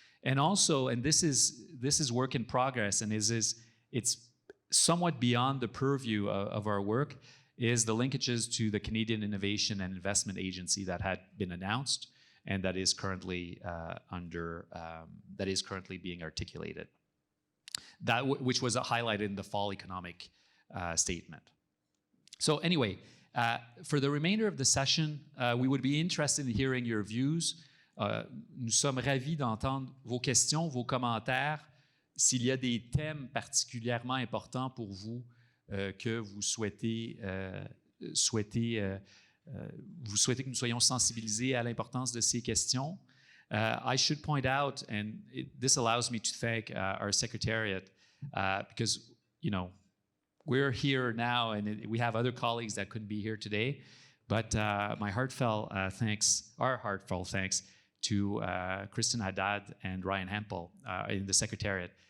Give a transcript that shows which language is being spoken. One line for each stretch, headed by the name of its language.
English: And also, and this is work in progress, and it's somewhat beyond the purview of our work, is the linkages to the Canadian Innovation and Investment Agency that had been announced and that is currently being articulated. Which was highlighted in the fall economic statement. So anyway, for the remainder of the session, we would be interested in hearing your views.
French: Nous sommes ravis d'entendre vos questions, vos commentaires. S'il y a des thèmes particulièrement importants pour vous que vous souhaitez que nous soyons sensibilisés à l'importance de ces questions.
English: I should point out, and this allows me to thank our secretariat because, you know, we're here now and we have other colleagues that couldn't be here today, but my heartfelt thanks to Kristen Haddad and Ryan Hempel in the secretariat.